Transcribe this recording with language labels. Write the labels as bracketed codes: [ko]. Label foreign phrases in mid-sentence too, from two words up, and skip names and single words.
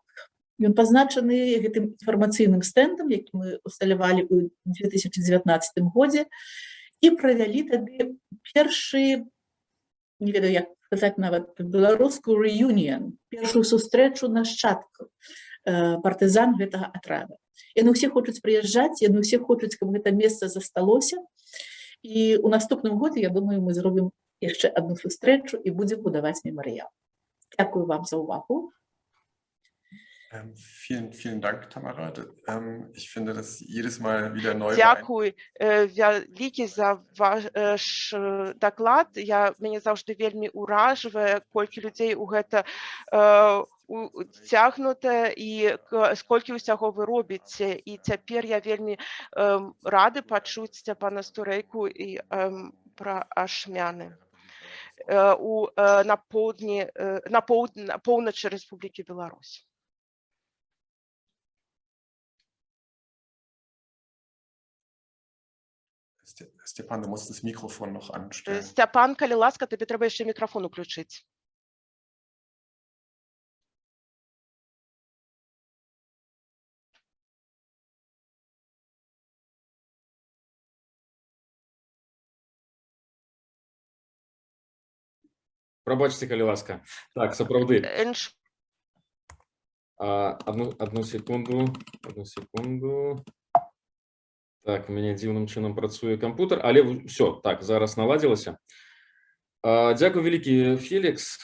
[be] Ён пазначаны гэтым інфармацыйным стэндам, які мы усталявалі ў 2019 годзе і правялі тады першы, не ведаю, як сказаць нават беларускую реюніон, першую сустрэчу нашчадкаў партызан гэтага атрада. Яны ўсе хочуць прыязджаць, яны ўсе хочуць, каб гэта месца засталося. І ў наступным годзе, я думаю, мы зробім яшчэ одну сустрэчу і будзем будаваць мемарыял. Дзякую вам за ўвагу. [de] Vielen Dank, Tamara. Ich finde das jedes Mal wieder neu. [uk] Дякую великі за ваш доклад. [be] Мяне заўжды вельмі ўражвае, колькі людзей у гэта уцягнута і сколькі ўсяго вы робіце. І цяпер я вельмі рады пачуць Сцяпана Стурэйку і пра ашмяны на поўначы Рэспублікі Беларусь. [de] Степан, du musst das Mikrofon noch anstellen. [uk] Степан, калі ласка, тобі треба ще мікрофон уключити. Пробачте, [be] калі ласка. Так, сапраўды. Одну секунду. Так, у мяне дзіўным чынам працуе кампутер, але все, так, зараз наладзілася. Дзякуй вялікі, Фелікс.